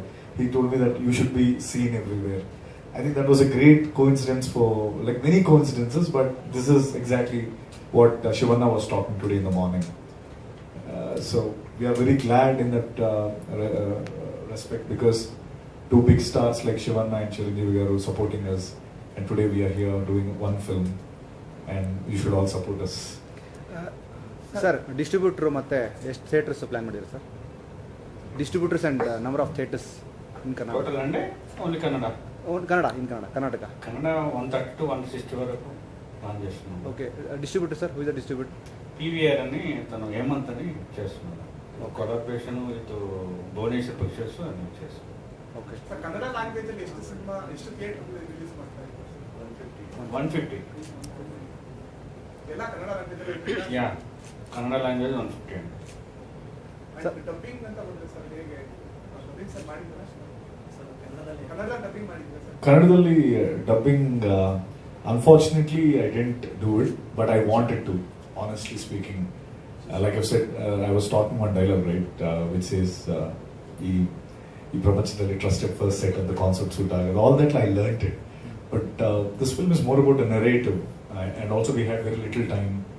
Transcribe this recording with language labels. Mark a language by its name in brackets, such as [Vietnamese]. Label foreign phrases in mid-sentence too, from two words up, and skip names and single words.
[English] He told me that you should be seen everywhere. I think that was a great coincidence, for like many coincidences, but this is exactly what Shivanna was talking today in the morning. So we are very glad in that respect, because two big stars like Shivanna and Chiranjeevi Garu supporting us, and today we are here doing one film, and you should all support us. [Kannada] ಸರ್ ಡಿಸ್ಟ್ರಿಬ್ಯೂಟ್ರು ಮತ್ತು ಎಷ್ಟು ಥಿಯೇಟರ್ಸ್ ಪ್ಲ್ಯಾನ್ ಮಾಡಿದ್ರು ಸರ್? [English] Distributors and number of theaters in Karnataka? [Kannada] ಟೋಟಲ್ ಅಂದ್ರೆ ಓನ್ಲಿ ಕನ್ನಡ. ಕರ್ನಾಟಕ. [Telugu] ಕನ್ನಡ 130 to 160 వరకు ప్లాన్ చేస్తున్నాం. ఓకే. [English] Distributor sir, who is the distributor? [Telugu] పీవీఆర్ అని తను హేమంత్ అని చేస్తున్నాడు. [English] collaboration with [Telugu] భువనేశ్వర్ పిక్చర్స్ అని చేస్తున్నాం. ఓకే. [Kannada] ಸರ್ ಕನ್ನಡ ಲ್ಯಾಂಗ್ವೇಜ್ ಅಲ್ಲಿ ಎಷ್ಟು ಸಿನಿಮಾ ಎಷ್ಟು ಥಿಯೇಟರ್ ರಿಲೀಸ್ ಮಾಡ್ತಾ ಇದ್ದಾರೆ? 150. ಎಲ್ಲ ಕನ್ನಡ ಲ್ಯಾಂಗ್ವೇಜ್? ಯಾ, ಕನ್ನಡ ಲ್ಯಾಂಗ್ವೇಜ್ 150 ಅಂడి. ಡಬ್ಬಿಂಗ್ ಅಂತ ಬಂದ್ರೆ ಸರ್ ಹೇಗೆ ಡಬ್ಬಿಂಗ್ ಸರ್ ಮಾಡಿದ್ರಾ? ಕನ್ನಡ ಡಬ್ಬಿಂಗ್ ಮಾಡಿದ್ರಾ ಸರ್? [English] Kannadalli dubbing, unfortunately I didn't do it, but I wanted to, honestly speaking. Like I've said, I was talking one dialogue, right, which says, [Kannada] "ಈ ಪ್ರಪಂಚದಲ್ಲಿ [English] trusted first set and the concept suit." All that I learnt it, but this film is more about a narrative, and also we had very little time.